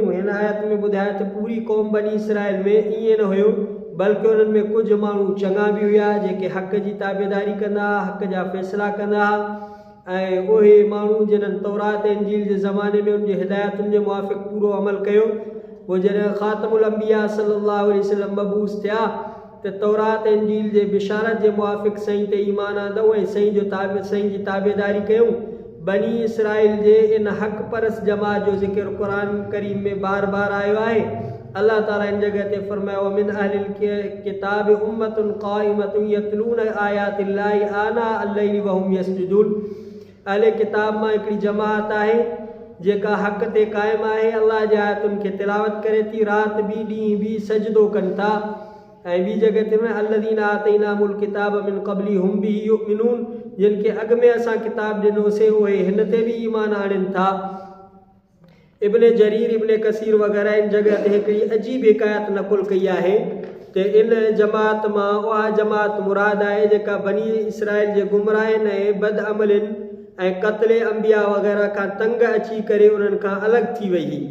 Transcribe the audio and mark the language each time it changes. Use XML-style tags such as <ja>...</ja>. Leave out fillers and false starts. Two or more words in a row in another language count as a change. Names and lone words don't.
<sd>हिन आयत में ॿुधाए त पूरी क़ौम बनी इसराइल में ईअं न हुयो, बल्कि उन्हनि में कुझु माण्हू चङा बि हुआ जेके हक़ जी ताबेदारी कंदा हुआ, हक़ जा फ़ैसिला कंदा हुआ ऐं उहे माण्हू जिन्हनि तौरात ऐं इंजील जे ज़माने में उनजी हिदायतुनि जे मुआफ़िक़ पूरो अमल कयो, उहे जॾहिं ख़ातमुल अंबिया</sd> <ar>صلى الله عليه وسلم</ar> <sd>मबूस थिया त तौरात ऐं इंजील जे बिशारत जे मुआफ़िक़ सईं ते ईमान आंदो ऐं सईं जी ताबेदारी कयूं। बनी इसराइल जे इन हक़ परस जमात जो ज़िक्र क़ुरान करीम में बार बार आयो आहे। अल्लाह ताला इन जगह ते फरमायो</sd> <ar>من أهل الكتاب أمة قائمة يتلون آيات الله آناء الليل وهم يسجدون.</ar> <sd>अहले किताब मां हिकिड़ी जमात आहे जेका हक़ ते क़ाइमु आहे, अल्लाह जे आयतुनि खे तिलावत करे थी, राति बि ॾींहुं बि सजदो कनि था। ऐं ॿी जगह ते</sd> <ar>الذين آتيناهم الكتاب من قبله هم به يؤمنون,</ar> <sd>जिन खे अॻु में असां किताब ॾिनोसीं उहे हिन ते बि ईमान आणनि था। इब्न जरीर, इब्न कसीर वग़ैरह इन जगह ते हिकिड़ी अजीब हिकायत नक़ुल कई आहे त इन जमात मां उहा जमात मुराद आहे जेका बनी इसराइल जे गुमराहनि ऐं बदअमलनि ऐं क़त्ल अंबिया वग़ैरह खां तंग अची करे उन्हनि खां अलॻि थी वई हुई।</sd>